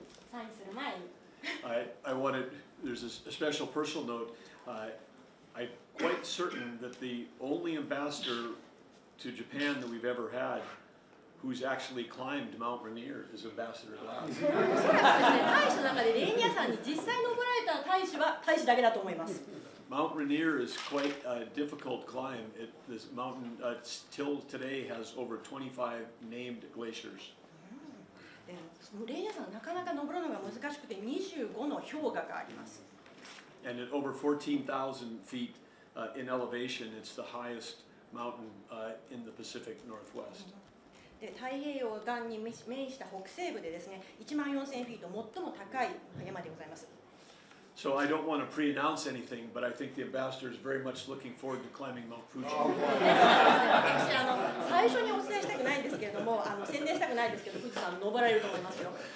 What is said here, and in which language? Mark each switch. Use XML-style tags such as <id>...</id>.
<ja>サインする前に</ja> <en>I wanted, there's a special personal note. I'm quite certain that the only ambassador to Japan that we've ever had who's actually climbed Mount Rainier is Ambassador Glass.</en> <ja>おそらくですね、大使の中でレーニア山に実際登られた大使は大使だけだと思います。</ja> <en>Mount Rainier is quite a difficult climb. This mountain till today has over 25 named glaciers.</en> <ja>レーニア山なかなか登るのが難しくて25の氷河があります。</ja> <en>And at over 14,000 feet in elevation, it's the highest mountain in the Pacific Northwest.</en> <ja>で太平洋岸に面した北西部でですね、14,000フィート最も高い山でございます。</ja> <en>So I don't want to pre-announce anything, but I think the ambassador is very much looking forward to climbing Mount Fuji.</en> <ja>私最初にお伝えしたくないんですけれども、宣伝したくないですけど、富士山登られると思いますよ。</ja>